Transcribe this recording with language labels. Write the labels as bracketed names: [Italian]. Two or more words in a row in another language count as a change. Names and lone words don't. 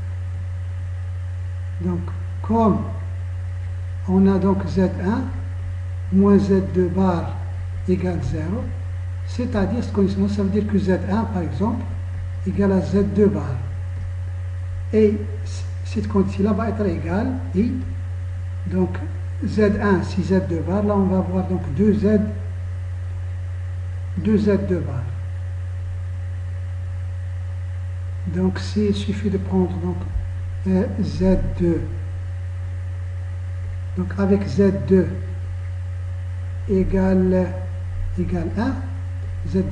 [French] comme on a donc z1 moins z2 bar égale 0, c'est-à-dire cette condition, ça veut dire que z1 par exemple égale à z2 bar, et cette condition-là va être égale i, donc z1 si z2 bar, là on va avoir donc 2z2 bar. Donc il suffit de prendre donc z2, donc avec z2 égale 1, z2